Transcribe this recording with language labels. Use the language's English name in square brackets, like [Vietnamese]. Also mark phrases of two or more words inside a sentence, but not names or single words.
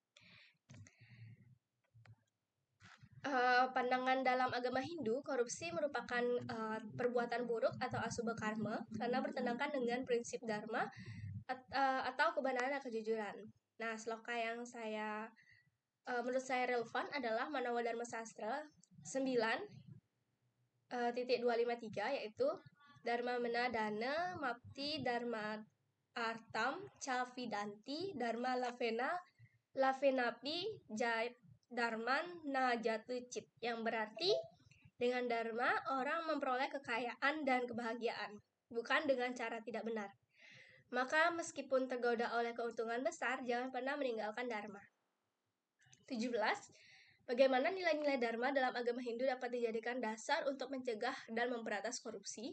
[Indonesian] Pandangan dalam agama Hindu, korupsi merupakan perbuatan buruk atau [Sanskrit] asubha karma [Indonesian] karena bertentangan dengan prinsip dharma atau kebenaran dan kejujuran. Nah, sloka yang menurut saya relevan adalah Manawa Dharma Sastra 9.253, yaitu [Sanskrit] Dharma Mena Dana Mapti Dharma artam cavidanti dharma lavenapi jai dharman najatu cit, [Indonesian] yang berarti dengan dharma orang memperoleh kekayaan dan kebahagiaan, bukan dengan cara tidak benar. Maka meskipun tergoda oleh keuntungan besar, jangan pernah meninggalkan dharma. 17. Bagaimana nilai-nilai dharma dalam agama Hindu dapat dijadikan dasar untuk mencegah dan memberantas korupsi?